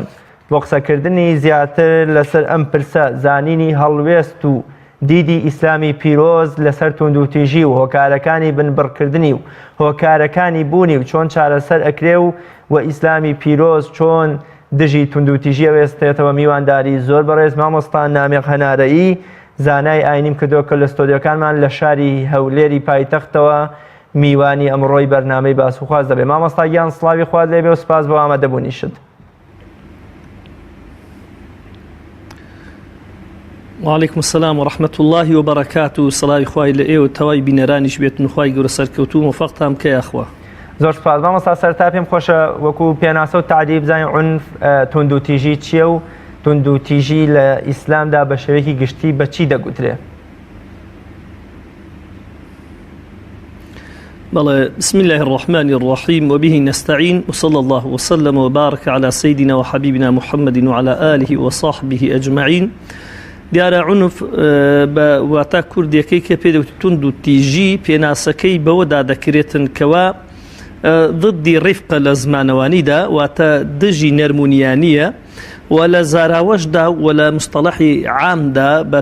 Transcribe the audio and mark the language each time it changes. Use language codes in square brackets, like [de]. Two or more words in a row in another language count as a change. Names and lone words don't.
[ckb] بۆ قسەکردنی زیاتر لەسەر ئەم پرسە زانینی هەڵوێست و دیدی ئیسلامی پیرۆز لەسەر تند و تیژی و هۆکارەکانی بنبڕکردنی و هۆکارەکانی بوونی و چۆن چارەسەر ئەکرێ و ئیسلامی پیرۆز چۆن دژی تند و تیژی وێستێتەوە میوانداری زۆر بەڕێز مامۆستا نامێق هەنارەیی زانای ئاینیم کردووە کە لە ستۆدیۆکانمان لە شاری هەولێری پایتەختەوە میوانی ئەمڕۆی بەرنامەی باسوخواز دەبێت. مامۆستا گیان سڵاوی خوات لێبێ و سپاس بۆ ئامادەبوونیشت. [ar] وعلیکم السلام ورحمة الله وبركاته. [ckb] سڵاوی خوای لە ئێوە تەوای بینەرانیش بێتن و خوای گەورە سەرکەوتوو موفەقتان بکەی ئەخوا. زۆر سپاس مامۆستا. سەرتا پێم خۆشە وەکو پێناسە و تعدیب بزانین عنف تند و تیژی چییە و تند و تیژی لە ئیسلامدا بە شێوەیەکی گشتی بە چی دەگوترێ؟ [ar] بسم الله الرحمن الرحيم وبه نستعين وصلى الله وسلم وبارك على سيدنا وحبيبنا محمد وعلى آله وصحبه أجمعين. [ckb] دیارە عنف واتە کوردیەکەی کە پێدەوت تند و تیژی پێناسەکەی بەوەدا دەکرێتن کەوا ضدی ڕیفقە لە زمانەوانیدا واتە دژی نەرمونیانیە و لە زاراوەشدا و لە مستەڵەحی عامدا بە